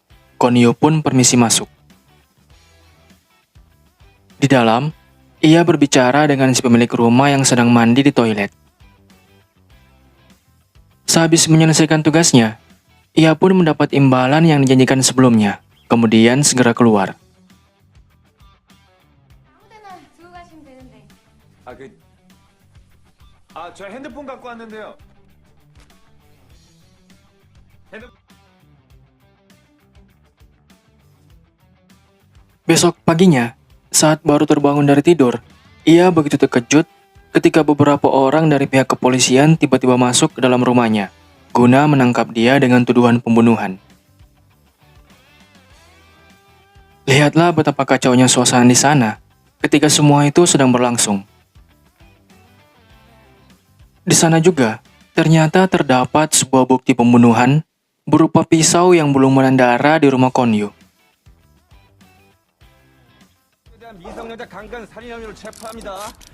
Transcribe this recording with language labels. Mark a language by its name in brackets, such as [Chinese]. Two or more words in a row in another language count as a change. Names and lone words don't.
[Indonesian] Kwon Yu pun permisi masuk. Di dalam, ia berbicara dengan si pemilik rumah yang sedang mandi di toilet. Sehabis menyelesaikan tugasnya, ia pun mendapat imbalan yang dijanjikan sebelumnya, kemudian segera keluar. [Korean] 아무데나 두고 가시면 되는데. 저 핸드폰 갖고 왔는데요. [Indonesian] Besok paginya, saat baru terbangun dari tidur, ia begitu terkejut ketika beberapa orang dari pihak kepolisian tiba-tiba masuk ke dalam rumahnya, guna menangkap dia dengan tuduhan pembunuhan. Lihatlah betapa kacaunya suasana di sana ketika semua itu sedang berlangsung. Di sana juga, ternyata terdapat sebuah bukti pembunuhan berupa pisau yang belum menandara di rumah Kwon Yu. [Korean] 대한 미성년자 강간 살인 혐의로 체포합니다.